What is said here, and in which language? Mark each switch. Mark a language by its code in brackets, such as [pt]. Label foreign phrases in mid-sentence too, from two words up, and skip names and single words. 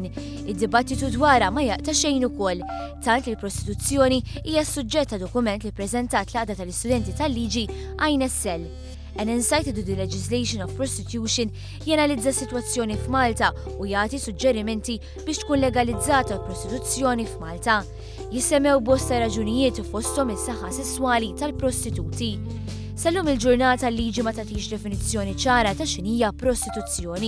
[mt] Id-dibattitu dwarha ma jaqta xejn ukoll, tant li l-prostituzzjoni hija suġġett ta' dokument li ppreżentat l-għaqda tal-istudenti tal-liġi INSL. An Insight into the Legislation of Prostitution jenalizza s-sitwazzjoni f'Malta u jagħti suġġerimenti biex tkun legalizzata l-prostituzzjoni f'Malta. Jissemmew bosta raġunijiet u fosthom is-saħħa sesswali tal-prostituti. Sallum il-ġurnata l-liġi ma tagħtix definizzjoni ċara ta' x'inhija prostituzzjoni.